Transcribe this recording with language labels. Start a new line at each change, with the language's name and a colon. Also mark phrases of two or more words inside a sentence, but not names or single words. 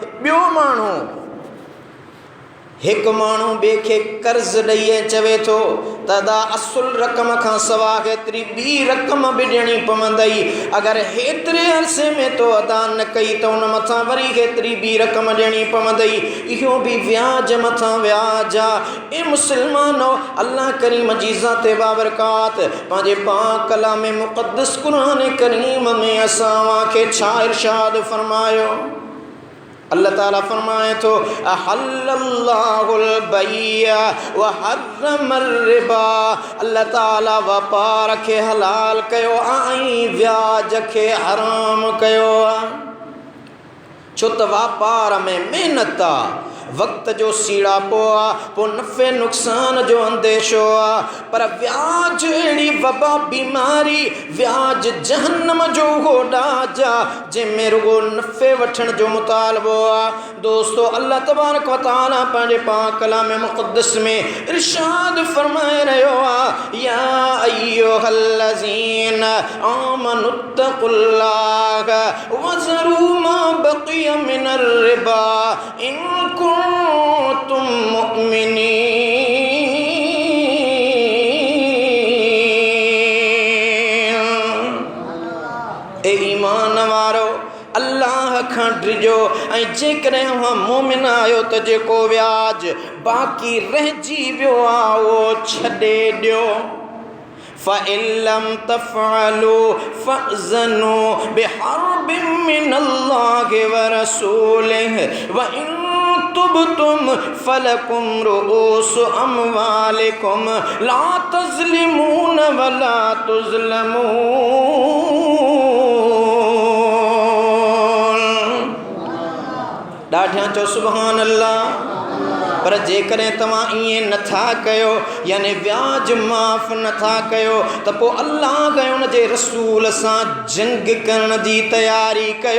Sindhi: ॿियो माण्हू हिकु माण्हू ॿिए खे कर्ज़ ॾेई चवे थो त अदा असुल रक़म खां सवाइ हेतिरी ॿी रक़म बि ॾियणी पवंदई, अगरि हेतिरे अरसे में तो अदा न कई त उन मथां वरी हेतिरी ॿी रक़म ॾियणी पवंदई, इहो बि व्याज मथां व्याज आहे। ए मुस्लमानो, अल्लाह करीम जी ज़ात बाबरकात पंहिंजे पाक कलाम मुक़द्दस क़ुरान करीम में असां खे छा इरशाद फरमायो? अल्लाह ताला फरमाए तो
Arabic: أحل الله البيع وحرم الربا,
Sindhi: अल्लाह ताला वापार खे हलाल कयो ऐं व्याज खे हराम कयो आहे। छो त वापार में मेहनत आहे, वक्त जो सीड़ापो आहे, पोइ नफ़े नुक़सान जो अंदेशो आहे, पर व्याज अहिड़ी वबा बीमारी, व्याज जहन्नम जो हो ॾाज आहे जंहिंमें रुगो नफ़े वठण जो मुतालबो आहे। दोस्तो, अल्लाह तबारक व तआला पंहिंजे पाक कलाम मुक़द्दस में इरशाद फरमाए रहियो आहे,
Arabic: يا أيها الذين آمنوا اتقوا الله وذروا ما بقي من الربا إن كنتم مؤمنين.
Sindhi: ए ईमान वारो, अल्लाह खां डिजो ऐं जेकॾहिं उहा मोमिन आहियो त जेको व्याज बाक़ी रहिजी वियो आहे उहो छॾे ॾियो।
Arabic: فإن لم تفعلوا فأذنوا بحرب من الله ورسوله وإن تبتم فلكم رؤوس أموالكم لا تظلمون ولا تظلمون.
Sindhi: ॾाढा चओ
Arabic: سبحان الله.
Sindhi: पर जेकॾहिं तव्हां ईअं नथा कयो, यानी व्याज माफ़ नथा कयो, त पोइ अल्लाह ऐं उन जे रसूल सां जंग करण जी तयारी कयो।